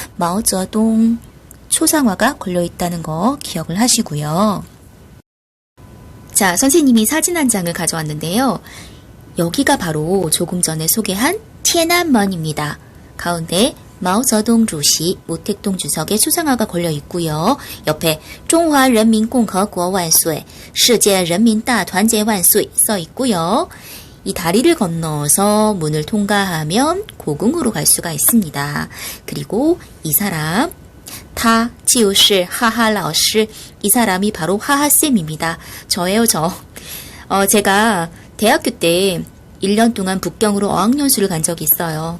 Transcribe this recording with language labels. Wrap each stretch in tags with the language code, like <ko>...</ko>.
<ko>마오쩌둥 초상화가 걸려 있다는 거 기억을 하시고요. 자, 선생님이 사진 한 장을 가져왔는데요. 여기가 바로 조금 전에 소개한 티안안먼입니다. 가운데 마오쩌둥 주시, 모택동 주석의 초상화가 걸려 있고요. 옆에</ko> <zh>中华人民共和国万岁, 世界人民大团结万岁</zh> <ko>써 있고요. 이 다리를 건너서 문을 통과하면 고궁으로 갈 수가 있습니다. 그리고 이 사람,</ko> <zh>他就是哈哈老师,</zh> <ko>이 사람이 바로 하하쌤입니다. 저예요, 저. 제가 대학교 때 1년 동안 북경으로 어학연수를 간 적이 있어요.</ko>